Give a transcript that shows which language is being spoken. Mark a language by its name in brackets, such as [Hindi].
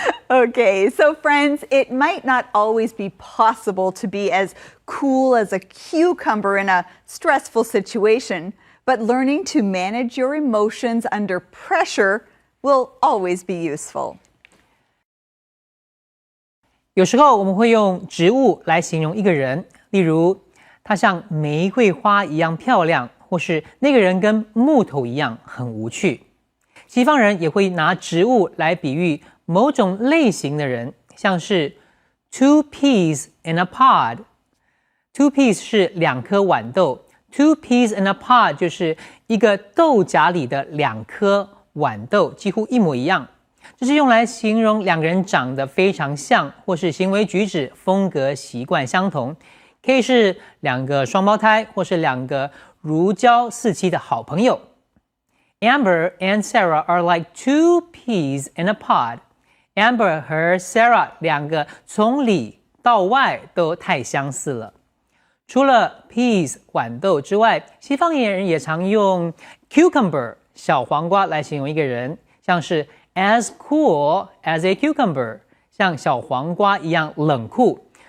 [English] Okay, so friends, it might not always be possible to be as cool as a cucumber in a stressful situation, but learning to manage your emotions under pressure will always be useful. [Chinese] 有时候我们会用植物来形容一个人，例如他像玫瑰花一样漂亮，或是那个人跟木头一样很无趣。西方人也会拿植物来比喻某种类型的人，像是 two peas in a pod。two peas 是两颗豌豆 ，two peas in a pod 就是一个豆荚里的两颗豌豆，几乎一模一样。这是用来形容两个人长得非常像，或是行为举止、风格、习惯相同，可以是两个双胞胎，或是两个如胶似漆的好朋友。 [English] Amber and Sarah are like two peas in a pod. [Chinese] Amber 和 Sarah 两个从里到外都太相似了。除了 peas 豌豆之外，西方人也常用 cucumber 小黄瓜来形容一个人，像是 as cool as a cucumber 像小黄瓜一样冷酷。